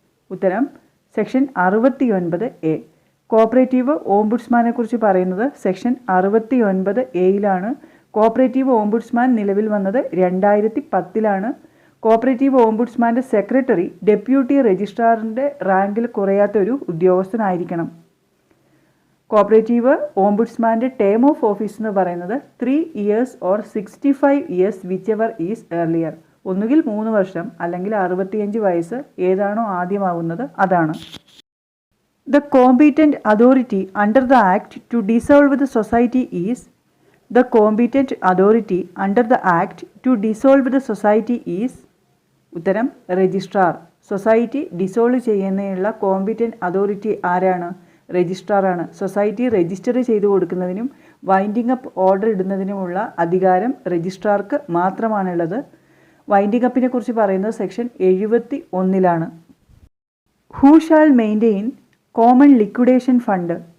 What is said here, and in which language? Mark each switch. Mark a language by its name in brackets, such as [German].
[Malayalam] ഉത്തരം section 69A. Cooperative ഓംബുഡ്സ്മാനെ കുറിച്ച് പറയുന്നത് സെക്ഷൻ 69A കോപ്പറേറ്റീവ് ഓംബുഡ്സ്മാൻ നിലവിൽ വന്നത് 2010 കോപ്പറേറ്റീവ് ഓംബുഡ്സ്മാൻ്റെ സെക്രട്ടറി ഡെപ്യൂട്ടി രജിസ്ട്രാറിൻ്റെ റാങ്കിൽ കുറയാത്ത ഒരു ഉദ്യോഗസ്ഥനായിരിക്കണം. കോപ്പറേറ്റീവ് ഓംബുഡ്സ്മാൻ്റെ ടേം ഓഫ് ഓഫീസ് എന്ന് പറയുന്നത് [English] 3 years or 65 years whichever is earlier. [Malayalam] ഒന്നുകിൽ 3 വർഷം അല്ലെങ്കിൽ 65 വയസ്സ്, ഏതാണോ ആദ്യമാവുന്നത് അതാണ്. [English] The competent authority under the Act to dissolve the society is. The competent authority under the Act to dissolve the society is. [Malayalam] ഉത്തരം registrar. Society dissolve ചെയ്യുന്നതിനുള്ള competent authority ആരാണ്? രജിസ്ട്രാറാണ്. Society register ചെയ്തു കൊടുക്കുന്നതിനും വൈൻഡിങ് അപ്പ് ഓർഡർ ഇടുന്നതിനുമുള്ള അധികാരം രജിസ്ട്രാർക്ക് മാത്രമാണുള്ളത്. Winding അപ്പിനെ കുറിച്ച് പറയുന്നത് section 71 [English] Who shall maintain common liquidation fund?